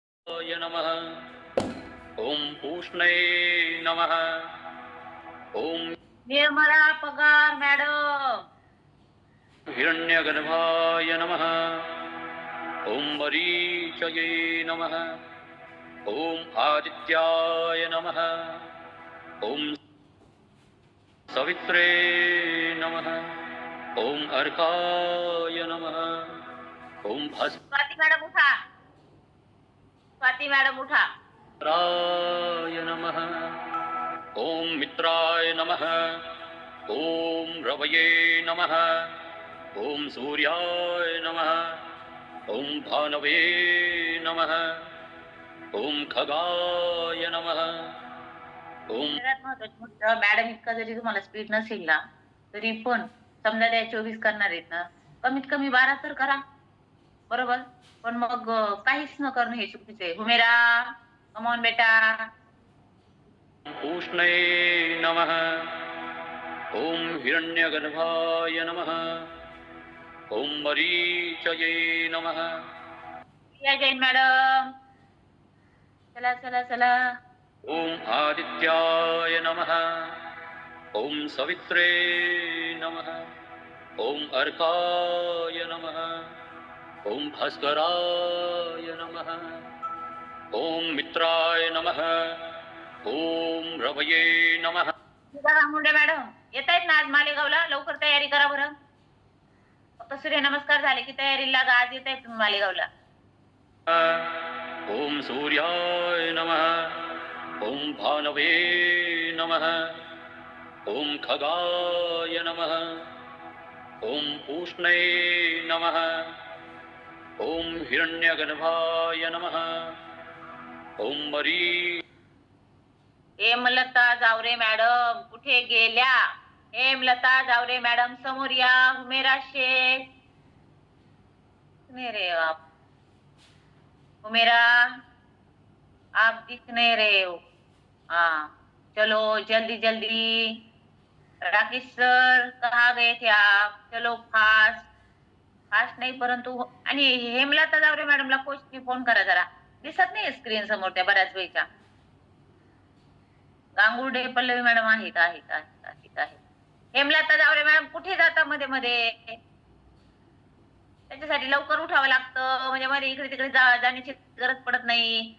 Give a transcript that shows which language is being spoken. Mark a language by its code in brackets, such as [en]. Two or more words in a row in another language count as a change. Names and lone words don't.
[sa] नमः। ओम पूष्णे नमः। ओम [mr] निर्मला पगार मॅडम. [sa] हिरण्यगर्भाय नमः। ओम मरीचये नमः। ओम आदित्याय नमः। ओम सवित्रे नमः। ओम अर्काय नमः। ओम [mr] स्वाती मॅडम उठा. स्वाती मॅडम उठा. [sa] भास्कराय नमः। ओम मित्राय नमः। ओम रवये नमः। ओम सूर्याय नमः। ओम भानवे नमः। ओम खगाय नमः। ओम [mr] मॅडम इतका जरी तुम्हाला स्पीड नसेल ना तरी पण समजा त्या 24 करणार आहेत ना, कमीत कमी 12 तर करा. बरोबर. पण मग काहीच न करणं हे चुकीचं आहे. [hi] हुमेरा कमॉन बेटा. [sa] पूष्णे नमः। ओम हिरण्यगर्भाय नमः। ओम मरीचये नमः। [mr] जैन मॅडम. चला चला चला. [sa] ओम आदित्याय नमः। ओम सवित्रे नमः। ओम अर्काय नमः। ओम भास्कराय नमः। ओम मित्राय नमः। ओम रवये नमः। [mr] मुंडे मॅडम येत आहेत ना आज मालेगावला? लवकर तयारी करा बरं. फक्त सूर्यनमस्कार झाले की तयारी लागा. आज येत आहेत तुम्ही मालेगावला. [sa] ओम सूर्याय नमः। ओम भानवे नमः। ओम खगाय नमः। ओम पूष्णे नमः। ओम हिरण्यगर्भाय नमः। ओम मरी [mr] हेमलता जावरे मॅडम कुठे गेल्या? हेमलता जावरे मॅडम समोर या. [hi] हुमेरा शेख नहीं रहे हो आप. हुमेरा आप दिख नहीं रहे हो. हाँ चलो जल्दी जल्दी. राकेश सर कहाँ गए थे आप? चलो फास्ट. [mr] फास्ट नाही परंतु. आणि हेमलता जावरे मॅडमला कोचनी फोन करा जरा. दिसत नाही स्क्रीन समोर त्या बऱ्याच वेळच्या. गांगुर्डे पल्लवी मॅडम आहेत आहेत आहेत आहेत आहेत. हेमलता जावरे मॅडम कुठे जाता मध्ये मध्ये? त्याच्यासाठी लवकर उठावं लागतं म्हणजे मध्ये इकडे तिकडे जाण्याची गरज पडत नाही.